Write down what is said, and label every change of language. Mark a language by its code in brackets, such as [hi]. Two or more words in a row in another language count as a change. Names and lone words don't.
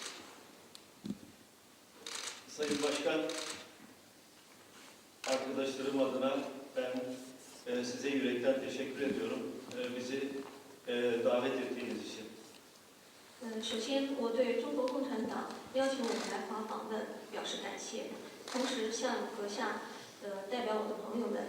[tr] Sayın Başkan, arkadaşlarım adına ben size yürekten teşekkür ediyorum. Bizi davet ettiğiniz için. [zh] 首先，我对中国共产党邀请我们来华访问表示感谢，同时向阁下代表我的朋友。